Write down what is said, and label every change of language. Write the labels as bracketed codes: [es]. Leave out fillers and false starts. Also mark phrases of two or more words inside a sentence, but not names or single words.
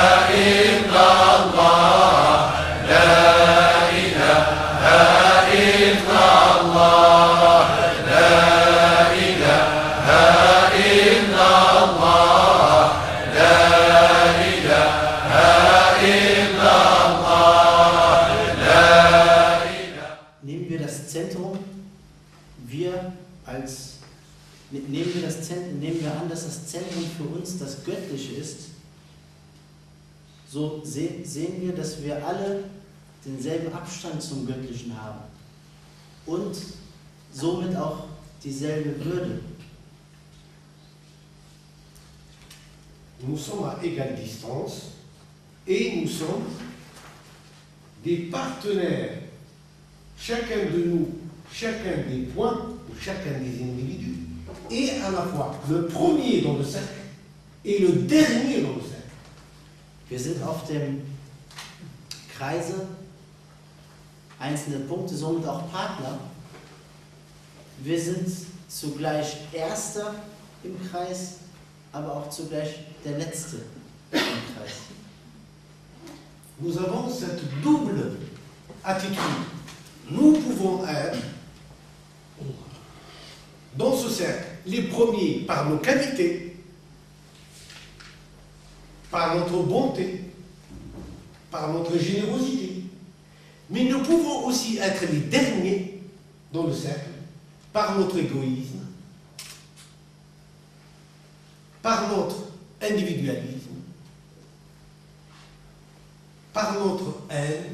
[ar] إلا الله، لا إله إلا الله، لا إله إلا الله، لا إله إلا الله، لا إله. [de] Nehmen wir das Zentrum, nehmen wir an, dass das Zentrum für uns das Göttliche ist, so sehen wir, dass wir alle denselben Abstand zum Göttlichen haben und somit auch dieselbe Würde. [fr] Nous sommes à égale distance et nous sommes des partenaires, chacun de nous, chacun des points, ou chacun des individus, est à la fois le premier dans le cercle et le dernier dans le cercle. [de] Wir sind auf dem Kreise einzelne Punkte, somit auch Partner. Wir sind zugleich Erster im Kreis, aber auch zugleich der Letzte im Kreis. [fr] Nous avons cette double attitude. Nous pouvons être dans ce cercle les premiers par nos qualités, par notre bonté, par notre générosité, mais nous pouvons aussi être les derniers dans le cercle par notre égoïsme, par notre individualisme, par notre haine.